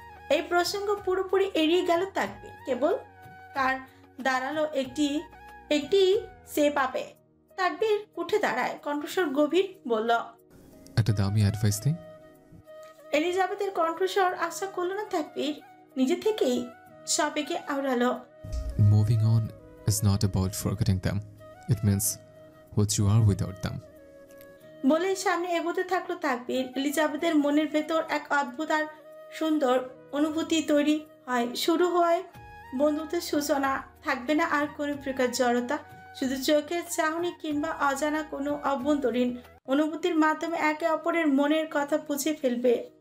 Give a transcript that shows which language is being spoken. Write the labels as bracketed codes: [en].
[bn] এই প্রসঙ্গ পুরোপুরি এড়িয়ে গেল তাকবীর। কেবল কার দাঁড়ালো একটি সে পাপে। তাকবীর উঠে দাঁড়ায়, কণ্ঠস্বর গভীর, বলল, একটা দামি অ্যাডভাইস দিই। এলিজাবেথের কণ্ঠস্বর আশা করল না তাকবীর, নিজে থেকেই সবেগে আওড়ালো, [en] Moving on is not about forgetting them. It means what you are without them. [bn] বলে সামনে এগোতে থাকলো তাকবীর। এলিজাবেথের মনের ভেতর এক অদ্ভুত আর সুন্দর অনুভূতি তৈরি হয়। শুরু হয় বন্ধুত্বের সূচনা। থাকবে না আর কোনো প্রকার জড়তা, শুধু চোখের চাহনি কিংবা অজানা কোনো অভ্যন্তরীণ অনুভূতির মাধ্যমে একে অপরের মনের কথা বুঝে ফেলবে।